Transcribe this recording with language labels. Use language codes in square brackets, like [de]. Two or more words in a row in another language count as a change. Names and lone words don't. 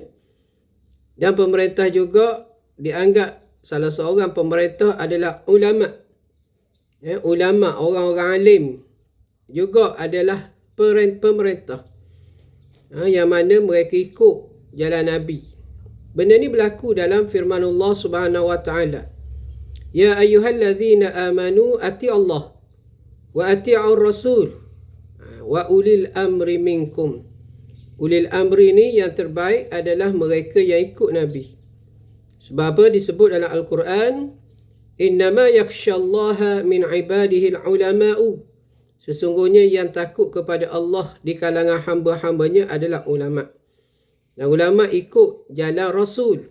[ms] Dan pemerintah juga dianggap salah seorang pemerintah adalah ulama. Ulama, orang-orang alim juga adalah pemerintah. Yang mana mereka ikut jalan Nabi. Benda ni berlaku dalam firman Allah [ar] سبحانه وتعالى. يا أيها الذين آمنوا أطيعوا الله وأطيعوا الرسول وأولي الأمر منكم. أولي الأمر [ms] ni yang terbaik adalah mereka yang ikut Nabi. Sebab apa disebut dalam Al-Quran? [ar] إنما يخشى الله من عباده العلماء. [ms] Sesungguhnya yang takut kepada Allah di kalangan hamba-hambanya adalah ulama'. Dan ulama' ikut jalan Rasul.